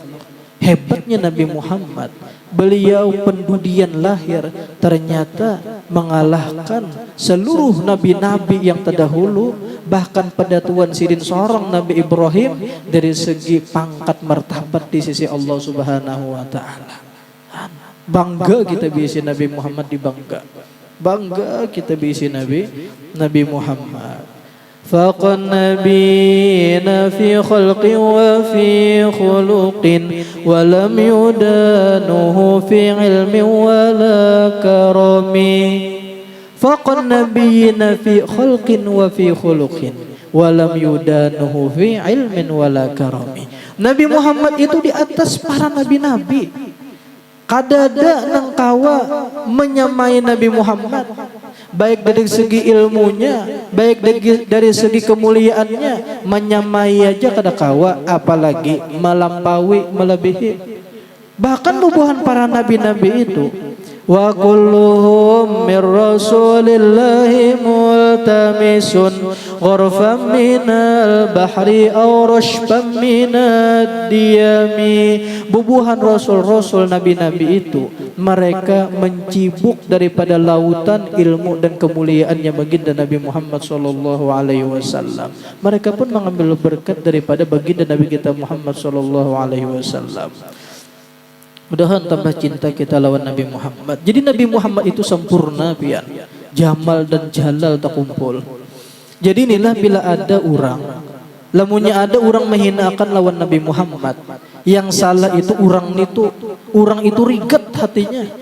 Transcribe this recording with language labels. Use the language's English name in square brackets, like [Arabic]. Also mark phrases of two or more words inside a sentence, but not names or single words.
[Banjar] Hebatnya Nabi Muhammad, beliau pendudian lahir ternyata mengalahkan seluruh nabi-nabi yang terdahulu, bahkan pada Tuan Sidin seorang Nabi Ibrahim dari segi pangkat martabat di sisi Allah [Arabic] سبحانه وتعالى. [Banjar] Bangga kita bisa Nabi Muhammad dibangga. Bangga kita bisa Nabi Muhammad. [Arabic] فَقَدْ نَبِينَ فِي خَلْقٍ وَفِي خُلُقٍ وَلَمْ يُدَانُهُ فِي عِلْمٍ وَلَا كَرَمٍ. فَقَدْ نَبِينَ فِي خَلْقٍ وَفِي خُلُقٍ وَلَمْ يُدَانُهُ فِي عِلْمٍ وَلَا كَرَمٍ. [Banjar] Nabi Muhammad itu di atas para nabi-nabi. Kadada nang kawa menyamai Nabi Muhammad, baik dari segi ilmunya, baik dari segi kemuliaannya, menyamai aja kada kawa, apalagi melampaui, melebihi. Bahkan nubuhan para nabi-nabi itu, [Arabic] وَكُلُّهُمْ مِنْ رَسُولِ اللَّهِ مُلْتَمِسٌ غَرْفًا مِنَ الْبَحْرِ أَوْ رَشْفًا مِنَ الدِّيَمِ. [Banjar] Bubuhan rasul-rasul nabi-nabi itu, mereka mencibuk daripada lautan ilmu dan kemuliaannya baginda Nabi Muhammad SAW. Mereka pun mengambil berkat daripada baginda Nabi kita Muhammad SAW. Mudahan tambah cinta kita lawan Nabi Muhammad. Jadi Nabi Muhammad itu sempurna pian. Jamal dan jalal tak kumpul. Jadi inilah bila ada orang, lamunnya ada orang menghinakan lawan Nabi Muhammad, yang salah itu orang itu riget hatinya.